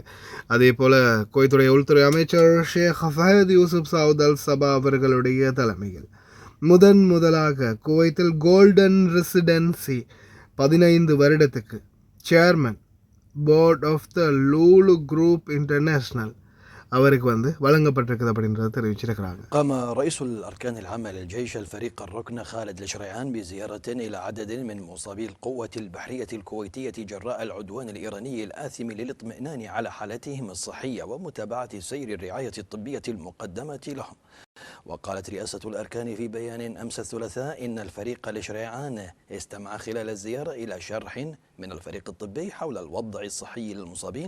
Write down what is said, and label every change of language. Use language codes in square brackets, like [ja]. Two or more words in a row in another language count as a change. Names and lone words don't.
[ta] அதே போல் குவைத்துடைய உள்துறை அமைச்சர் ஷேக் ஃபஹத் யூசுப் சவுத் அல் சபா அவர்களுடைய தலைமையில் முதலாக குவைத்தில் [en] golden residency [ta] 15 வருடத்துக்கு [en] chairman board of the Lulu Group International [ta] அவருக்கு வந்து வழங்கப்பட்டிருக்குது அப்படின்றத தெரிவிச்சிருக்கிறாங்க. [ar] قام رئيس الأركان العامة للجيش الفريق الركن خالد الشريعان بزيارة إلى عدد من مصابي القوة البحرية الكويتية جراء العدوان الإيراني الآثم للاطمئنان على حالتهم الصحية ومتابعة سير الرعاية الطبية المقدمة لهم. وقالت رئاسة الأركان في بيان أمس الثلاثاء إن الفريق الشريعان استمع خلال الزيارة إلى شرح من الفريق الطبي حول الوضع الصحي للمصابين.